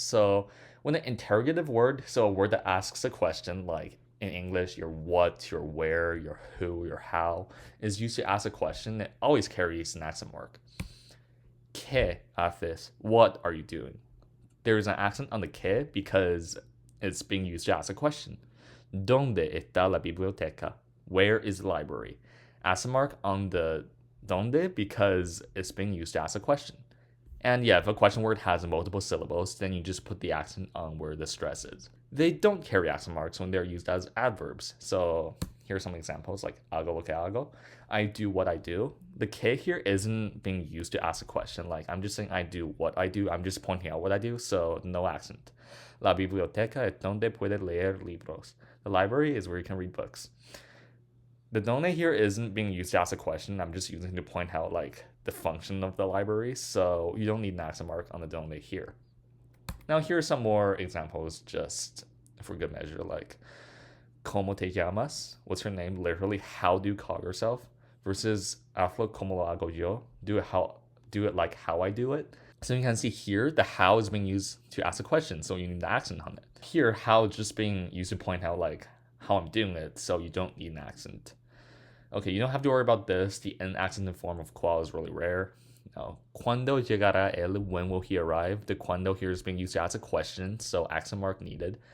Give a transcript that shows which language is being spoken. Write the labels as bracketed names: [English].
[English] So when an interrogative word, so a word that asks a question, like in English, your what, your where, your who, your how, is used to ask a question, it always carries an accent mark. [Spanish] ¿Qué haces? [English] What are you doing? There is an accent on the que because it's being used to ask a question. [Spanish] ¿Dónde está la biblioteca? [English] Where is the library? Accent mark on the donde because it's being used to ask a question. And yeah, if a question word has multiple syllables, then you just put the accent on where the stress is. They don't carry accent marks when they're used as adverbs. So here are some examples like [Spanish] hago lo que hago. [English] I do what I do. The que here isn't being used to ask a question. Like I'm just saying I do what I do. I'm just pointing out what I do. So no accent. [Spanish] La biblioteca es donde puede leer libros. [English] The library is where you can read books. The donde here isn't being used to ask a question. I'm just using it to point out like the function of the library. So you don't need an accent mark on the donde here. Now here are some more examples just for good measure, like [Spanish] ¿Cómo te llamas? [English] What's your name? Literally, how do you call yourself? Versus [Spanish] hazlo como lo hago yo. [English] Do it like how I do it. So you can see here, the how is being used to ask a question, so you need the accent on it. Here, how is just being used to point out like how I'm doing it, so you don't need an accent. Okay, you don't have to worry about this. The N accent in form of qual is really rare. Now, [Spanish] ¿Cuándo llegará él? [English] When will he arrive? The cuando here is being used to ask a question, so accent mark needed.